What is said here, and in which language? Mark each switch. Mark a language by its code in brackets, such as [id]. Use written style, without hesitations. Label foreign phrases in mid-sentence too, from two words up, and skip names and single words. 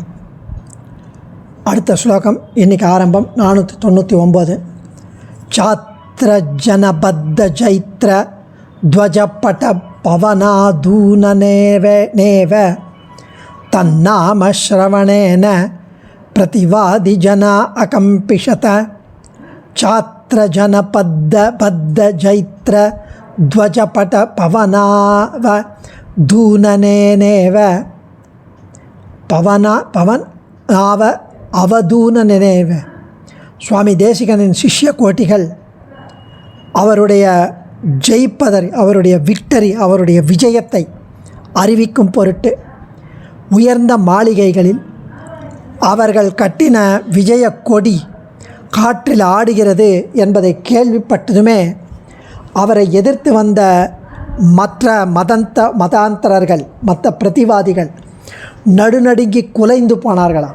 [ta] அடுத்த ஸ்லோகம் இன்னைக்கு ஆரம்பம் 499. [sa] छात्र जनपद्द जैत्र ध्वजपट पवनावधूननेव नेव तन्नाम श्रवणेन प्रतिवादि जना अकम्पिशत छात्र जनपद्द बद्ध जैत्र ध्वजपट पवनाव दूननेनेव पवन आव அவதூனனேவ. [ta] சுவாமி தேசிகனின் சிஷ்ய கோட்டிகள் அவருடைய ஜெயிப்பதறி, அவருடைய விக்டரி, அவருடைய விஜயத்தை அறிவிக்கும் பொருட்டு உயர்ந்த மாளிகைகளில் அவர்கள் கட்டின விஜய கொடி காற்றில் ஆடுகிறது என்பதை கேள்விப்பட்டதுமே அவரை எதிர்த்து வந்த மற்ற மதாந்தரர்கள் மற்ற பிரதிவாதிகள் நடுநடுங்கி குலைந்து போனார்களாம்.